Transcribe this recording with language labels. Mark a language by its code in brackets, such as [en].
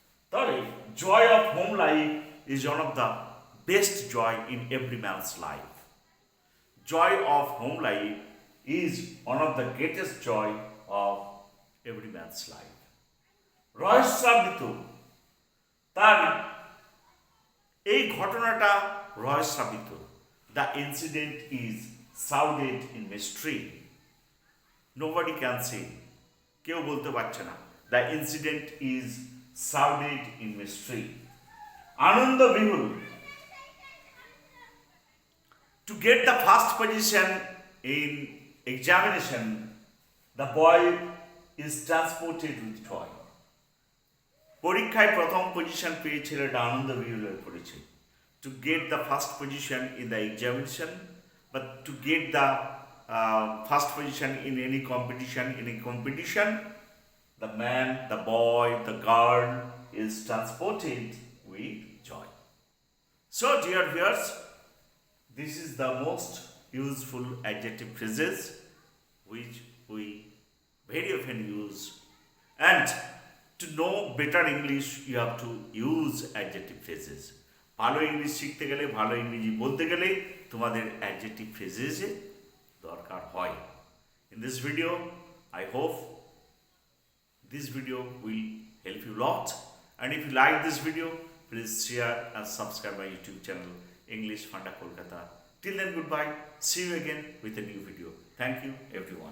[en] তাহলে joy of home life is one of the best joy in every man's life. Joy of home life is one of the greatest joy of every man's life. [bn] রহস্যাবৃত, তার এই ঘটনাটা রহস্যাবৃত। [en] The incident is shrouded in mystery. Nobody can say, [bn] কেউ বলতে পারছে না। [en] The incident is shrouded in mystery. [bn] Ananda বিহুল, [en] To get the first position in examination, the boy is transported with joy. [bn] পরীক্ষায় প্রথম position পেয়ে ছেলেটা আনন্দ বিহ্বল হয়ে পড়েছে। [en] To get the first position in the examination, but to get the first position in any competition, the man, the boy, the girl is transported with joy. So, dear viewers, this is the most useful adjective phrases which we very often use. And to know better English, you have to use adjective phrases. [bn] ভালো English শিখতে গেলে, ভালো ইংরেজি বলতে গেলে তোমাদের adjective ফ্রেজেসের দরকার হয়। [en] In this video, I hope this video will help you a lot. And if you like this video, please share and subscribe my YouTube channel, English Funda Kolkata. Till then, goodbye. See you again with a new video. Thank you, everyone.